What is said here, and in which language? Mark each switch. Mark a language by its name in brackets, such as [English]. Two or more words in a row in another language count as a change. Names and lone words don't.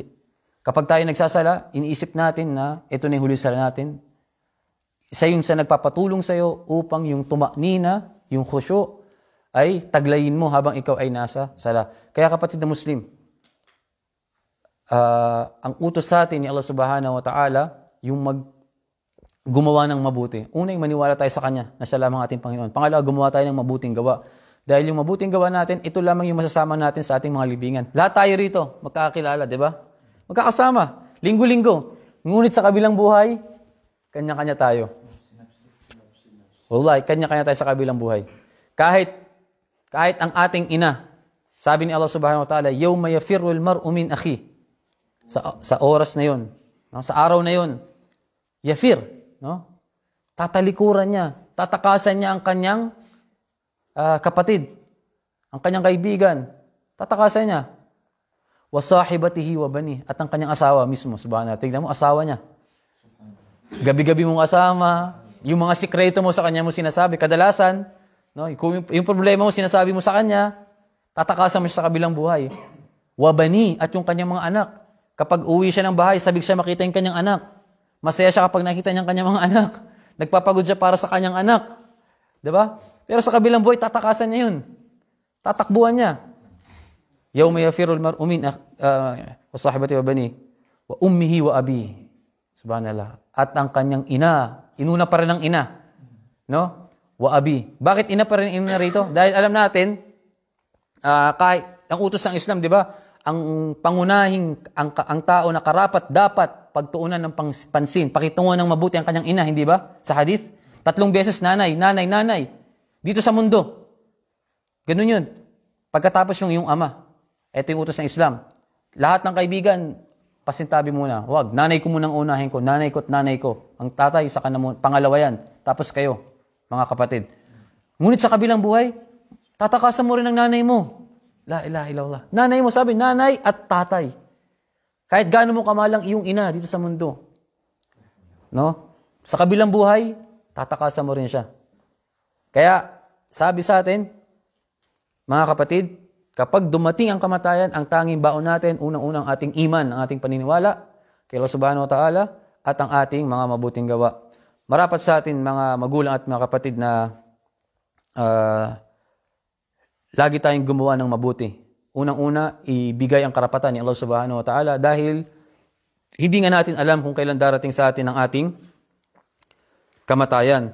[Filipino] Kapag tayo nagsasala, iniisip natin na ito na yung huli sala natin. Isa yun sa nagpapatulong sa'yo upang yung tumaknina, yung khusyu' ay taglayin mo habang ikaw ay nasa sala. Kaya kapatid na Muslim, ang utos sa atin ni Allah [Arabic] سبحانه وتعالى, [Filipino] yung gumawa ng mabuti. Una, yung maniwala tayo sa Kanya na siya lamang ating Panginoon. Pangalawa, gumawa tayo ng mabuting gawa. Dahil yung mabuting gawa natin, ito lamang yung masasama natin sa ating mga libingan. Lahat tayo rito, magkakakilala, di ba? Magkakasama, linggo-linggo. Ngunit sa kabilang buhay, kanya-kanya tayo. Wallahi, kanya-kanya tayo sa kabilang buhay. Kahit ang ating ina, sabi ni Allah [Arabic] سبحانه وتعالى, يوم يفر المرء من أخيه. [Filipino] Sa oras na yun, no? Sa araw na yun, yafir, no? Tatalikuran niya, tatakasan niya ang kanyang kapatid, ang kanyang kaibigan, tatakasan niya. [Arabic] وصاحبته وبني, [Filipino] at ang kanyang asawa mismo, subhanahu. Tingnan mo, asawa niya. Gabi-gabi mong kasama, Yung mga sikreto mo sa kanya mo sinasabi, kadalasan, no, kung yung problema mo sinasabi mo sa kanya, tatakasan mo siya sa kabilang buhay. Wabani, at yung kanyang mga anak. Kapag uwi siya ng bahay, sabik siya makita yung kanyang anak. Masaya siya kapag nakita niya ang kanyang mga anak. Nagpapagod siya para sa kanyang anak. Diba? Pero sa kabilang buhay, tatakasan niya yun. Tatakbuhan niya. [Arabic] يوم يفر المرء من وصاحبته وبني وأمه وأبي. [Filipino] Subhanallah. At ang kanyang ina, inuna pa rin ang ina. [Arabic] No? وأبي. [Filipino] Bakit ina pa rin ang ina rito? Dahil alam natin, kahit ang utos ng Islam, di ba? Ang pangunahing, ang tao na karapat dapat pagtuunan ng pansin, pakitunguhan ng mabuti ang kanyang ina, hindi ba? Sa hadith, 3 beses nanay. Dito sa mundo. Ganun yun. Pagkatapos yung ama. Ito yung utos ng Islam. Lahat ng kaibigan, pasintabi muna. Wag, nanay ko munang unahin ko. Nanay ko at nanay ko. Ang tatay, sa kanamo, pangalawa yan. Tapos kayo, mga kapatid. Ngunit sa kabilang buhay, tatakasan mo rin ang nanay mo. [Arabic] لا إله إلا الله. [Filipino] Nanay mo, sabi, nanay at tatay. Kahit gaano mo kamalang iyong ina dito sa mundo. No? Sa kabilang buhay, tatakasan mo rin siya. Kaya, sabi sa atin, mga kapatid, kapag dumating ang kamatayan, ang tanging baon natin, unang-unang ating iman, ang ating paniniwala, kay Allah [Arabic] سبحانه وتعالى, [Filipino] at ang ating mga mabuting gawa. Marapat sa atin, mga magulang at mga kapatid, na lagi tayong gumawa ng mabuti. Unang-una, ibigay ang karapatan ni Allah [Arabic] سبحانه وتعالى [Filipino] dahil hindi nga natin alam kung kailan darating sa atin ang ating kamatayan.